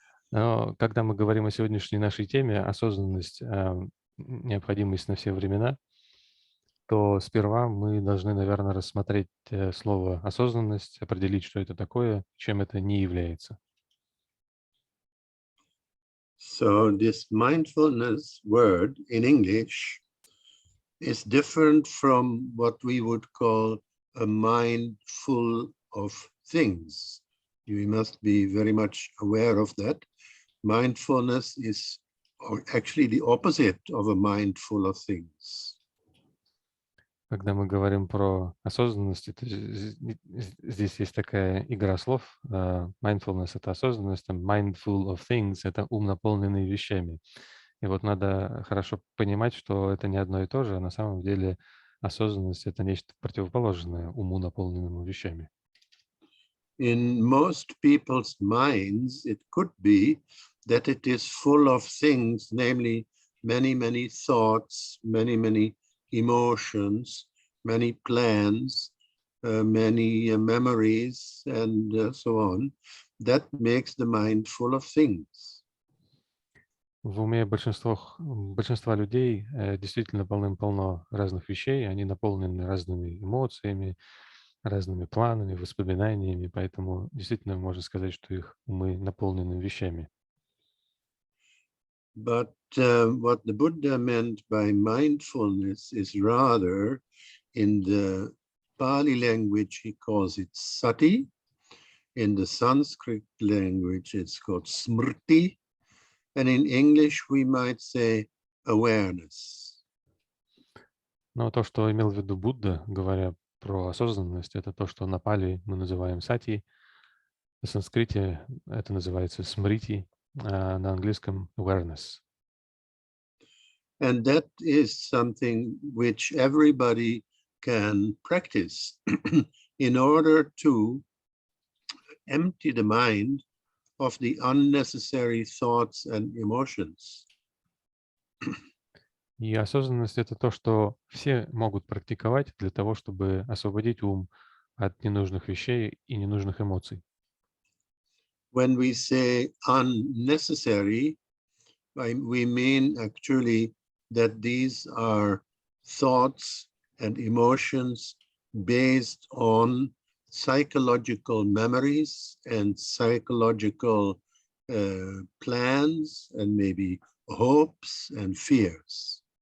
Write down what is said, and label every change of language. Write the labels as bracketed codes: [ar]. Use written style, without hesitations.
[ru] Но когда мы говорим о сегодняшней нашей теме «Осознанность. Необходимость на все времена», то сперва мы должны, наверное, рассмотреть слово «осознанность», определить, что это такое, чем это не является. [en] So this mindfulness word in English is different from what we would call a mind full of things. You must be very much aware of that. Mindfulness is actually the opposite of a mind full of things. [ru] Когда мы говорим про осознанность, это, здесь есть такая игра слов. Mindfulness — это осознанность, [en] mindful of things [ru] — это ум, наполненный вещами. И вот надо хорошо понимать, что это не одно и то же, а на самом деле осознанность — это нечто противоположное уму, наполненному вещами. [en] In most people's minds, it could be that it is full of things, namely many thoughts, many emotions, many plans, many memories, and so on. That makes the mind full of things. [ru] В уме большинства людей действительно полным-полно разных вещей, они наполнены разными эмоциями, разными планами, воспоминаниями, поэтому действительно можно сказать, что их умы наполнены вещами. [en] But what the Buddha meant by mindfulness is rather, in the Pali language, he calls it sati. In the Sanskrit language, it's called smrti. And in English, we might say awareness. [ru] Но то, что имел в виду Будда, говоря про осознанность, это то, что на пали мы называем сати, на санскрите это называется смрити, а на английском awareness. [en] And that is something which everybody can practice in order to empty the mind of the unnecessary thoughts and emotions. [ru] И осознанность — это то, что все могут практиковать для того, чтобы освободить ум от ненужных вещей и ненужных эмоций. [en] When we say unnecessary, we mean actually that these are thoughts and emotions based on psychological memories and psychological plans and maybe hopes and fears.